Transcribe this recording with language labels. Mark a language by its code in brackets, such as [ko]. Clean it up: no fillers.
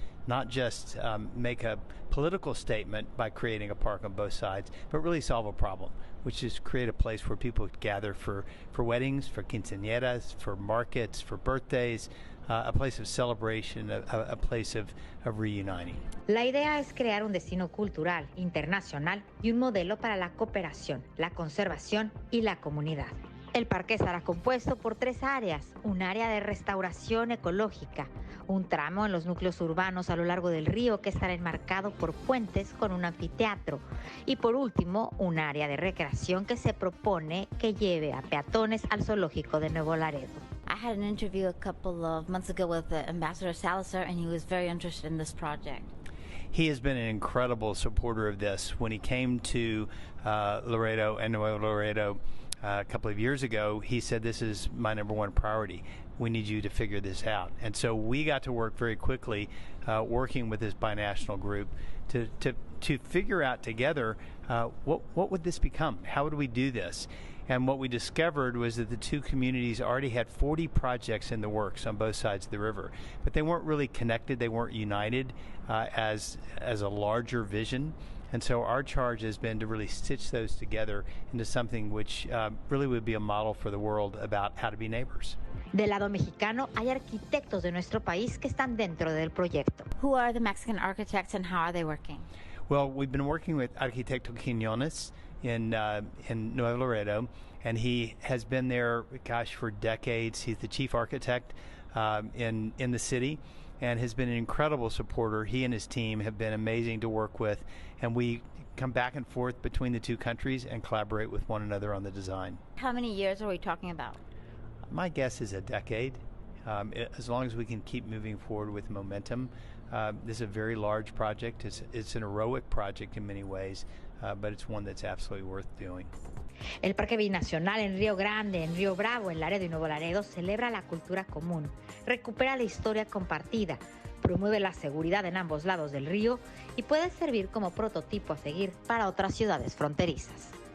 [en] Not just make a political statement by creating a park on both sides, but really solve a problem, which is create a place where people gather for weddings, for quinceañeras, for markets, for birthdays, a place of celebration, a place of reuniting. [es] La idea es crear un destino cultural, internacional y un modelo para la cooperación, la conservación y la comunidad. El parque estará compuesto por 3 áreas: un área de restauración ecológica, un tramo en los núcleos urbanos a lo largo del río que estará enmarcado por puentes con un anfiteatro, y por último, un área de recreación que se propone que lleve a peatones al zoológico de Nuevo Laredo. [en] I had an interview a couple of months ago with Ambassador Salazar, and he was very interested in this project. He has been an incredible supporter of this. When he came to Laredo and Nuevo Laredo a couple of years ago, he said, this is my number one priority. We need you to figure this out. And so we got to work very quickly working with this binational group to figure out together what would this become? How would we do this? And what we discovered was that the two communities already had 40 projects in the works on both sides of the river, but they weren't really connected, they weren't united as a larger vision. And so our charge has been to really stitch those together into something which really would be a model for the world about how to be neighbors. [es] Del lado mexicano, hay arquitectos de nuestro país que están dentro del proyecto. [en] Who are the Mexican architects and how are they working? Well, we've been working with Arquitecto Quien in Nuevo Laredo, and he has been there, for decades. He's the chief architect in the city, and has been an incredible supporter. He and his team have been amazing to work with, and we come back and forth between the two countries and collaborate with one another on the design. How many years are we talking about? My guess is a decade. As long as we can keep moving forward with momentum. This is a very large project. It's an heroic project in many ways, but it's one that's absolutely worth doing. [es] El Parque Binacional en Río Grande, en Río Bravo, en Laredo y Nuevo Laredo celebra la cultura común, recupera la historia compartida, promueve la seguridad en ambos lados del río y puede servir como prototipo a seguir para otras ciudades fronterizas.